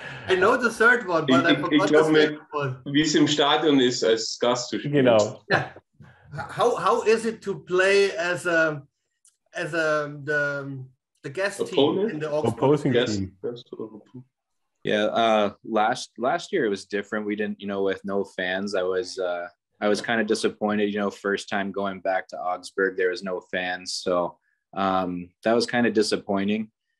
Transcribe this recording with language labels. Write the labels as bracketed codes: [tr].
[en] I know the third one, but I forgot the second one. [de] Wie es im Stadion ist, als Gast zu spielen. Genau. [en] Yeah. How is it to play as the guest opponent? Team in the Augsburg opposing team? Yeah, last year it was different. We didn't, with no fans. I was kind of disappointed. First time going back to Augsburg, there was no fans, so that was kind of disappointing.